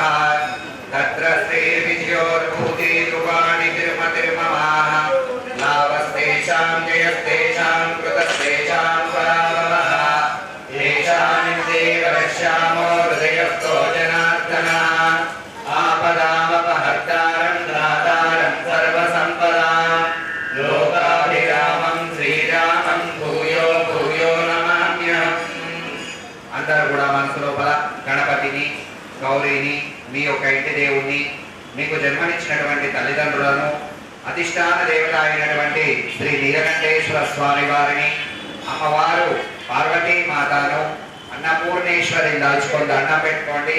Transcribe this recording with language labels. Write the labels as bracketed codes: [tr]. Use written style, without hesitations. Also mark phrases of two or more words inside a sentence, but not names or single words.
[sa] तत्र श्रीर्विजयोर्भूति ध्रुवाणि तिरुमतिर्ममाः लाभस्तेषां जयस्तेषां कृतस्तेषां पराभवः येषामिन्दे वक्ष्यामो हृदयस्थो जनार्दनः आपदामपहर्तारं दातारं सर्वसम्पदां लोकाभिरामं श्रीरामं भूयो भूयो नमाम्यहम्। [te] అందరూ కూడా మనసు లోపల గణపతిని గౌరీని మీ యొక్క ఇంటి దేవుణ్ణి మీకు జన్మనిచ్చినటువంటి తల్లిదండ్రులను అధిష్టాన దేవత అయినటువంటి శ్రీ నీలకంఠేశ్వర స్వామి వారిని అమ్మవారు పార్వతీ మాతను అన్నపూర్ణేశ్వరిని దాచుకొని దండం పెట్టుకోండి।